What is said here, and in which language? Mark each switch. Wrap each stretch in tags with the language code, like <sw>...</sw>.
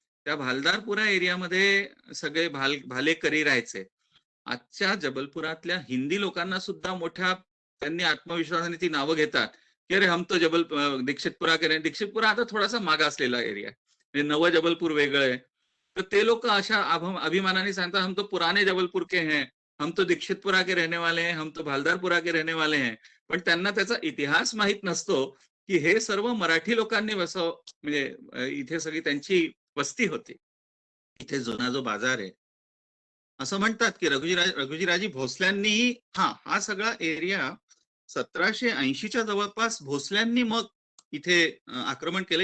<mr>त्या भालदारपुरा एरियामध्ये सगळे भालेकरी राहायचे. आजच्या जबलपुरातल्या हिंदी लोकांना सुद्धा मोठ्या त्यांनी आत्मविश्वासाने ती नावं घेतात की अरे</mr> <hi>हम तो दीक्षितपुरा के</hi> <mr>दीक्षितपुरा आता थोडासा मागासलेला एरिया आहे, म्हणजे नवं जबलपूर वेगळं आहे. तर ते लोक अशा अभिमानाने सांगतात</mr> <hi>हम तो पुराने जबलपूर के हैं, हम तो दीक्षितपुरा के रहने वाले हैं, हम तो भालदारपुरा के रहने वाले हैं.</hi> <mr>पण त्यांना त्याचा इतिहास माहित नसतो की हे सर्व मराठी लोकांनी म्हणजे इथे सगळी त्यांची वस्ती होती. इथे जुना जो बाजार आहे, असं म्हणतात की रघुजीराजे भोसल्यांनीही हा सगळा एरिया 1780च्या जवळपास भोसल्यांनी मग इथे आक्रमण केलं.</mr>